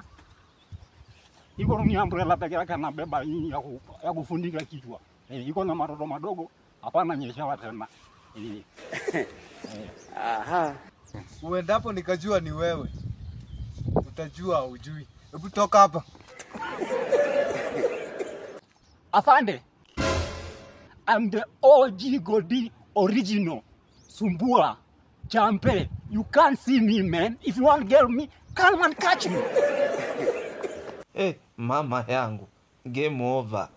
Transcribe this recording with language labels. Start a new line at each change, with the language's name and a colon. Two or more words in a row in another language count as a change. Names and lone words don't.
Swahili: Iko ni umbrella peke yake anabeba hii ya kufundika kichwa. Iko na matoto madogo. Hapana nyesha tena. Aha. Uendapo nikajua ni wewe. Utajua hujui. Hebu toka hapa. Afande.
English: I'm the OG Godi original.
Swahili: Sumbua. Champe.
English: You can't see me, man. If you want to get me, come and catch me.
Swahili: Mama yangu,
English: game over.